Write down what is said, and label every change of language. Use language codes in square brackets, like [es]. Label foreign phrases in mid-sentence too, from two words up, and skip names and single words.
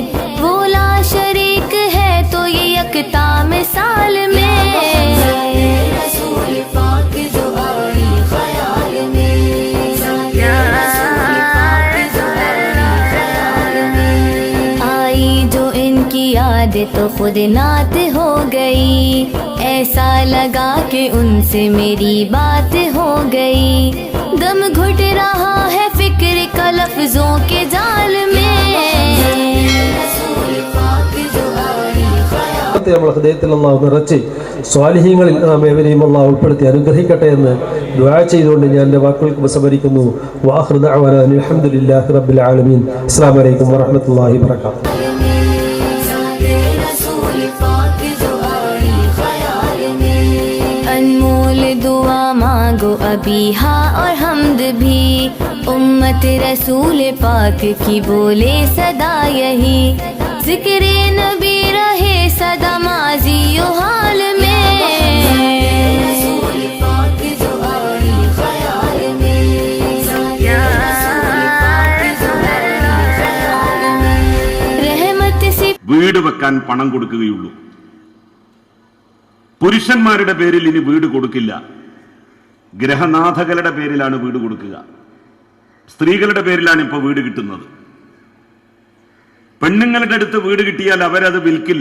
[hi] वो ला शरीक है तो ये यकता मिसाल में, आई जो इनकी याद तो खुद नात हो गई, ऐसा लगा कि उनसे मेरी बात हो गई। दम घुट रहा है फिक्र का लफ्जों के जाल में, [ml] നമ്മൾ ഹൃദയത്തിൽ അല്ലാഹു നിറച്ച് സ്വാലിഹീങ്ങളിൽ നാം ഏവരെയും അല്ലാഹു ഉൾപ്പെടുത്തി അനുഗ്രഹിക്കട്ടെ എന്ന് ദുആ ചെയ്തുകൊണ്ട് ഞാൻ എൻ്റെ വാക്കുകൾക്ക് ഉപസംഹരിക്കുന്നു. [ar] وآخر دعوانا الحمد لله رب العالمين. السلام عليكم ورحمة الله وبركاته. [hi] अनमोल दुआ मांगो अभी हाँ और हम्द भी, उम्मत रसूल पाक की बोले सदा यही, जिक्रे नबी रहे सदा माजी हाल में। रहमत से [ml] വീട് വെക്കാൻ പണം കൊടുക്കുകയുള്ളൂ. പുരുഷന്മാരുടെ പേരിൽ ഇനി വീട് കൊടുക്കില്ല. ഗ്രഹനാഥകളുടെ പേരിലാണ് വീട് കൊടുക്കുക. സ്ത്രീകളുടെ പേരിലാണ് ഇപ്പോൾ വീട് കിട്ടുന്നത്. പെണ്ണുങ്ങളുടെ അടുത്ത് വീട് കിട്ടിയാൽ അവരത് വിൽക്കില്ല.